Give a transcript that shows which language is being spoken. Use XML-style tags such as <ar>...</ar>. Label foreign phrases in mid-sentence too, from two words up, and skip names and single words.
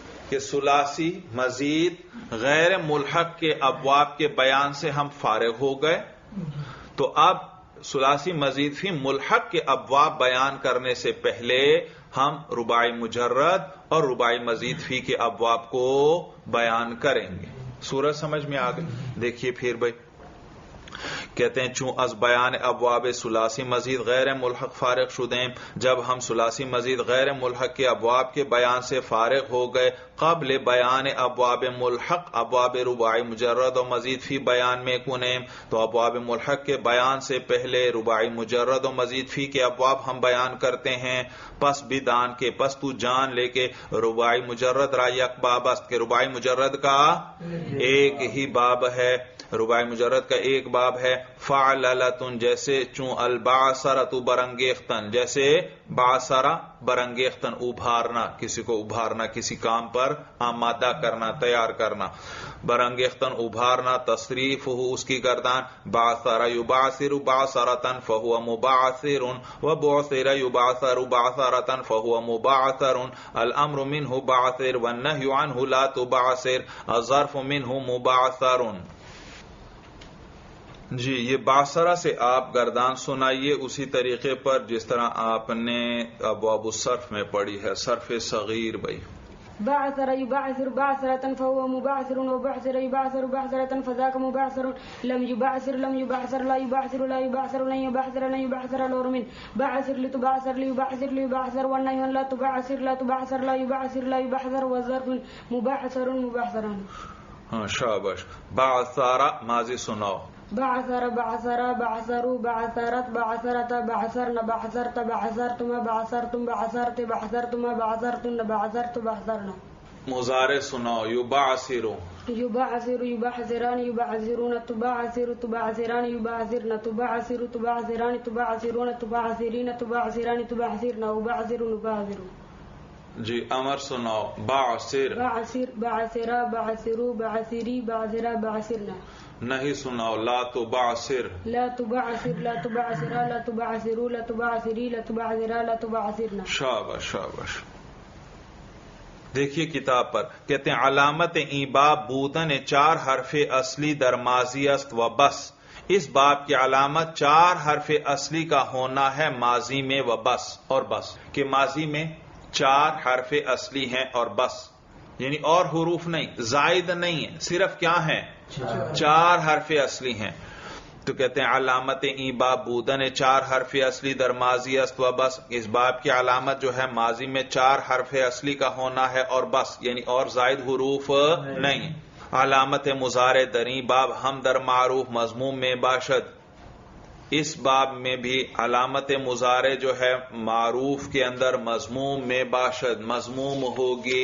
<ur>کہ ثلاثی مزید غیر ملحق کے ابواب کے بیان سے ہم فارغ ہو گئے، تو اب ثلاثی مزید فی ملحق کے ابواب بیان کرنے سے پہلے ہم رباعی مجرد اور رباعی مزید فی کے ابواب کو بیان کریں گے۔ سورج سمجھ میں آ گئی؟ دیکھیے پھر بھائی کہتے ہیں</ur> <fa>چون از بیان ابواب ثلاثی مزید غیر ملحق فارغ شدیں،</fa> <ur>جب ہم ثلاثی مزید غیر ملحق کے ابواب کے بیان سے فارغ ہو گئے،</ur> <fa>قبل بیان ابواب ملحق ابواب رباعی مجرد اور مزید فی بیان میں کنیم،</fa> <ur>تو ابواب ملحق کے بیان سے پہلے رباعی مجرد اور مزید فی کے ابواب ہم بیان کرتے ہیں۔</ur> <fa>پس بدان کے</fa> <ur>پس تو جان لے کے</ur> <fa>رباعی مجرد را یک باب است،</fa> <ur>کہ رباعی مجرد کا ایک ہی باب ہے، رباعی مجرد کا ایک باب ہے۔</ur> <fa>فعللتن جیسے چون البعثرۃ برانگیختن،</fa> <ur>جیسے بعثرہ برانگیختن ابھارنا، کسی کو ابھارنا، کسی کام پر آمادہ کرنا، تیار کرنا، برانگیختن ابھارنا، تصریف ہو اس کی گردان،</ur> <ar>بعثر یبعثر بعثرۃ فہو مبعثر وبعثر یبعثر بعثرۃ فہو مبعثر، الامر منہ بعثر والنہی عنہ لا تبعثر، الظرف منہ مبعثر۔</ar> <ur>جی یہ بعثرہ سے آپ گردان سنائیے اسی طریقے پر جس طرح آپ نے ابواب الصرف میں پڑھی ہے، صرف صغیر بھائی۔</ur> <ar>بعثر يبعثر بعثرة فهو مبعثر وبعثر يبعثر بعثرة فذاك مبعثر لم يبعثر لا يبعثر لن يبعثر لن يبعثر الأمر من بعثر لتبعثر ليبعثر والنهي لا تبعثر لا يبعثر والظرف مبعثر</ar> <ur>ہاں شاباش۔ بعثر ماضی سناؤ۔</ur> <ar>بعثر بعثروا بعثرت بعثرت بعثرن بعثرت بعثرتم بعثرتم بعثرت بعثرتما بعثرتن بعثرت بعثرن۔</ar> <ur>مضارع سناؤ۔ یبعثر</ur> <ar>يبعثر يبعثران يبعثرون تبعثر تبعثران يبعثرن تبعثر تبعثران تبعثرون تبعثرين تبعثران تبعثرن وبعثر نبعثر۔</ar> <ur>جی امر سناؤ۔ بعثر</ur> <ar>بعثر بعثرا بعثروا بعثری بعثرا بعثرنا۔</ar> <ur>نہیں سناؤ۔ لا تبعثر</ur> <ar>لا تبعثر لا تبعثرا لا تبعثروا لا تبعثری لا تبعثرا لا تبعثرنا۔</ar> <ur>شاباش شاباش۔ دیکھیے کتاب پر کہتے ہیں</ur> <fa>علامت ایباب بودن 4 حرف اصلی در ماضی است و بس،</fa> <ur>اس باب کی علامت 4 حرف اصلی کا ہونا ہے ماضی میں</ur> <fa>و بس،</fa> <ur>اور بس کہ ماضی میں 4 حرف اصلی ہیں اور بس، یعنی اور حروف نہیں، زائد نہیں ہے، صرف کیا ہیں؟ 4 حرف اصلی ہیں۔ تو کہتے ہیں</ur> <fa>علامت ایباب بودن 4 حرف اصلی در ماضی است و بس،</fa> <ur>اس باب کی علامت جو ہے ماضی میں 4 حرف اصلی کا ہونا ہے اور بس، یعنی اور زائد حروف نہیں۔</ur> <fa>علامت مضارع دریں باب ہم در معروف مضموم میں باشد،</fa> <ur>اس باب میں بھی علامت مضارع جو ہے معروف کے اندر مضموم</ur> <fa>میں باشد،</fa> <ur>مضموم ہوگی۔</ur>